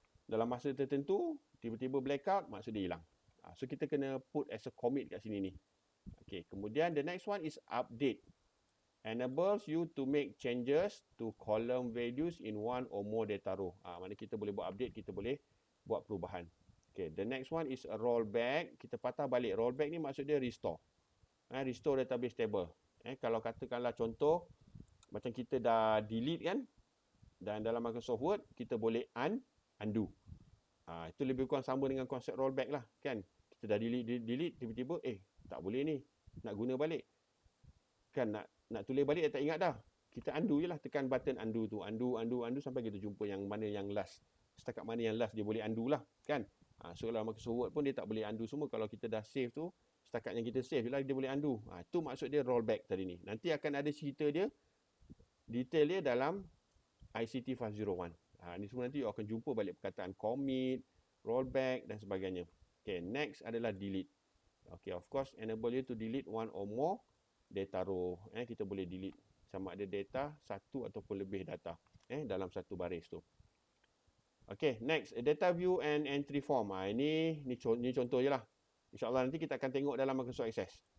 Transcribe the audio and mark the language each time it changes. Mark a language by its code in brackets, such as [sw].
[ms] dalam masa tertentu, tiba-tiba blackout, maksud dia hilang. So kita kena [en] put as a commit [ms] kat sini ni. [en] Okay, kemudian the next one is update. Enables you to make changes to column values in one or more data row. [ms] Mana kita boleh buat update, kita boleh buat perubahan. [en] Okay, the next one is a rollback. [ms] Kita patah balik. Rollback ni maksud dia restore. Restore database table. Kalau katakanlah contoh, macam kita dah delete kan, dan dalam Microsoft Word, kita boleh undo. Itu lebih kurang sama dengan konsep rollback lah kan. Kita dah delete, tiba-tiba tak boleh ni, nak guna balik. Kan nak tulis balik tak ingat dah. Kita undo je lah, tekan button undo tu. Undo sampai kita jumpa yang mana yang last. Setakat mana yang last dia boleh undo lah kan. So dalam Microsoft Word pun dia tak boleh undo semua. Kalau kita dah save tu, setakat yang kita save je lah dia boleh undo. Itu maksud dia rollback tadi ni. Nanti akan ada cerita dia, detail dia dalam ICT 501. Ni semua nanti you akan jumpa balik perkataan commit, rollback dan sebagainya. Okay, next adalah delete. [en] Okay, of course enable you to delete one or more data row. [ms] Kita boleh delete sama ada data satu ataupun lebih data dalam satu baris tu. [en] Okay, next data view and entry form. [ms] Ini contoh je lah. InsyaAllah nanti kita akan tengok dalam Microsoft Access.